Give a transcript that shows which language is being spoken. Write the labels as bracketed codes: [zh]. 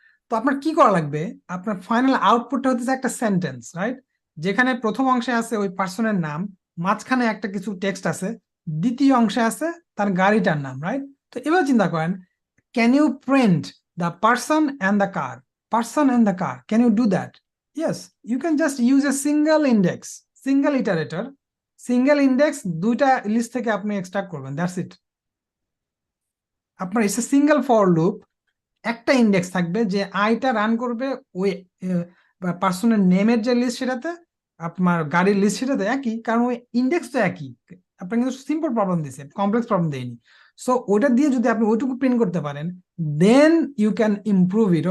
[bn] তো আপনার কি করা লাগবে, আপনার ফাইনাল আউটপুটটা হচ্ছে একটা সেন্টেন্স, রাইট, যেখানে প্রথম অংশে আছে ওই পার্সনের নাম, মাঝখানে একটা কিছু টেক্সট আছে, দ্বিতীয় অংশে আছে তার গাড়িটার নাম, রাইট? তো এবার চিন্তা করেন, [en] Can you print the person and the car, person and the car, can you do that? Yes, you can just use a single index, single iterator, single index, [bn] দুইটা লিস্ট থেকে আপনি এক্সট্রাক্ট করবেন, [en] That's it. [bn] আপনার [en] it's a single for loop, [bn] একটা index থাকবে যে আইটা run করবে ওই পার্সনের নেমের যে লিস্ট সেটাতে, আপনার গাড়ির লিস্ট সেটাতে একই, কারণ ওই ইন্ডেক্স তো একই। আপনার কিন্তু সিম্পল প্রবলেম দিছে, কমপ্লেক্স প্রবলেম দেয়নি। সো ওটা দিয়ে যদি আপনি ওইটুকু প্রিন্ট করতে পারেন, [en] Then you can improve it.